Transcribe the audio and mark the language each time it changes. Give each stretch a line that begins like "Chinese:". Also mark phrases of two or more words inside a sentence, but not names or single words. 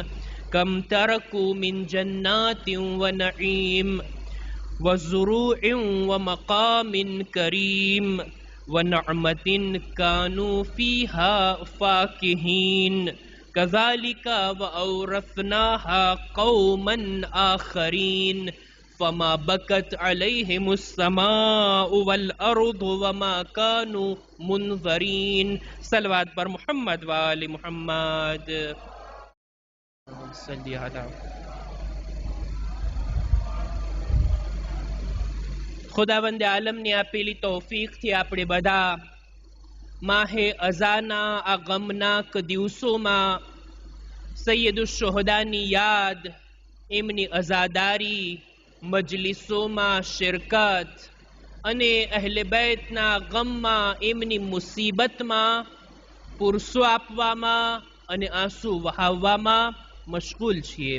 Arabic: كم تركوا من جنات ونعيم وزروع ومقام كريم ونعمة كانوا فيها فاكهين، كذلك وأورثناها قوما آخرين فما بكت عليهم السماء والأرض وما كانوا منذرين. صلوات پر محمد وآل محمد. صلی علی.
Gujarati: ખુદાવંદ આલમની આપેલી તૌફીકથી આપણે બધા માહે અઝાના આ ગમનાક દિવસોમાં સૈયદુ શુહદાની યાદ, એમની અઝાદારી, મજલિસોમાં શિરકત અને અહલે બેતના ગમમાં, એમની મુસીબતમાં પુરસો આપવામાં અને આંસુ વહાવવામાં મશગુલ છીએ.